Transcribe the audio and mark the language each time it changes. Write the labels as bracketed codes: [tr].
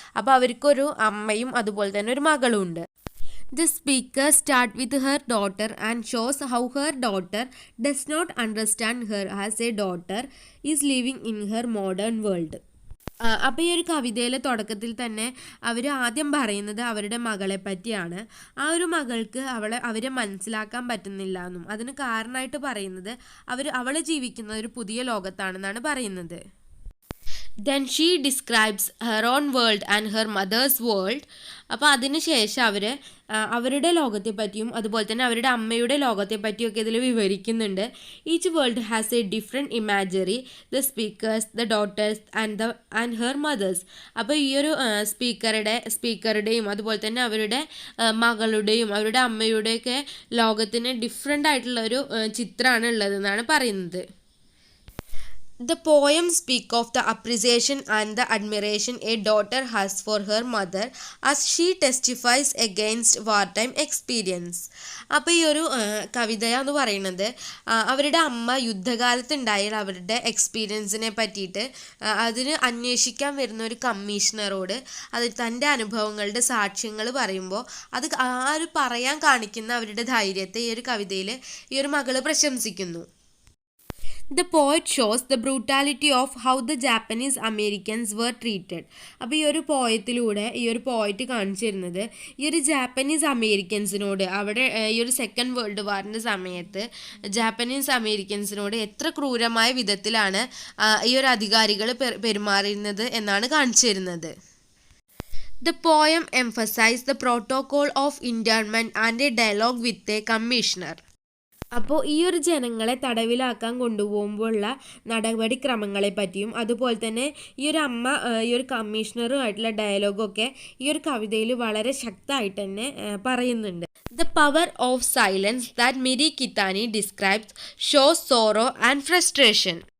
[ml] അപ്പോൾ അവർക്കൊരു അമ്മയും അതുപോലെ തന്നെ ഒരു മകളും ഉണ്ട്. [en] The speaker starts with her daughter and shows how her daughter does not understand her as a daughter is living in her modern world. [ml] അപ്പോൾ ഈ ഒരു കവിതയിലെ തുടക്കത്തിൽ തന്നെ അവർ ആദ്യം പറയുന്നത് അവരുടെ മകളെ പറ്റിയാണ്. ആ ഒരു മകൾക്ക് അവരെ മനസ്സിലാക്കാൻ പറ്റുന്നില്ല എന്നും അതിന് കാരണമായിട്ട് പറയുന്നത് അവൾ ജീവിക്കുന്ന ഒരു പുതിയ ലോകത്താണെന്നാണ് പറയുന്നത്. [en] Then she describes her own world and her mother's world. [ml] അപ്പോൾ അതിന് ശേഷം അവരുടെ ലോകത്തെ പറ്റിയും അതുപോലെ തന്നെ അവരുടെ അമ്മയുടെ ലോകത്തെ പറ്റിയൊക്കെ ഇതിൽ വിവരിക്കുന്നുണ്ട്. [en] Each world has a different imagery, the speakers, the daughters and her mothers. [ml] അപ്പോൾ ഈ ഒരു സ്പീക്കറുടെയും അതുപോലെ തന്നെ അവരുടെ മകളുടെയും അവരുടെ അമ്മയുടെയൊക്കെ ലോകത്തിന് ഡിഫറെൻ്റ് ആയിട്ടുള്ള ഒരു ചിത്രമാണ് ഉള്ളതെന്നാണ് പറയുന്നത്. [en] The poem speaks of the appreciation and the admiration a daughter has for her mother as she testifies against wartime experience. [ml] അപ്പോൾ ഈ ഒരു കവിത എന്ന് പറയുന്നത് അവരുടെ അമ്മ യുദ്ധകാലത്തുണ്ടായ അവരുടെ എക്സ്പീരിയൻസിനെ പറ്റിയിട്ട് അതിന് അന്വേഷിക്കാൻ വരുന്ന ഒരു കമ്മീഷണറോട് തൻ്റെ അനുഭവങ്ങളുടെ സാക്ഷ്യങ്ങൾ പറയുമ്പോൾ അത് പറയാൻ കാണിക്കുന്ന അവരുടെ ധൈര്യത്തെ ഈ ഒരു കവിതയിൽ ഈ ഒരു മകള് പ്രശംസിക്കുന്നു. [en] The poet shows the brutality of how the Japanese Americans were treated. [ml] അപ്പോൾ ഈ ഒരു പോയത്തിലൂടെ ഈ ഒരു പോയറ്റ് കാണിച്ചു തരുന്നത് ഈ ഒരു ജാപ്പനീസ് അമേരിക്കൻസിനോട് അവിടെ ഈ ഒരു സെക്കൻഡ് വേൾഡ് വാറിൻ്റെ സമയത്ത് ജാപ്പനീസ് അമേരിക്കൻസിനോട് എത്ര ക്രൂരമായ വിധത്തിലാണ് ഈ ഒരു അധികാരികൾ പെരുമാറുന്നത് എന്നാണ് കാണിച്ചു തരുന്നത്. [en] The poem emphasizes the protocol of internment and a dialogue with a commissioner. [ml] അപ്പോൾ ഈ ഒരു ജനങ്ങളെ തടവിലാക്കാൻ കൊണ്ടുപോകുമ്പോഴുള്ള നടപടിക്രമങ്ങളെ പറ്റിയും അതുപോലെ തന്നെ ഈ ഒരു അമ്മ ഈ ഒരു കമ്മീഷണറുമായിട്ടുള്ള ഡയലോഗൊക്കെ ഈ ഒരു കവിതയിൽ വളരെ ശക്തമായിട്ട് തന്നെ പറയുന്നുണ്ട്. [en] The power of silence that Miri Kitani describes shows sorrow and frustration.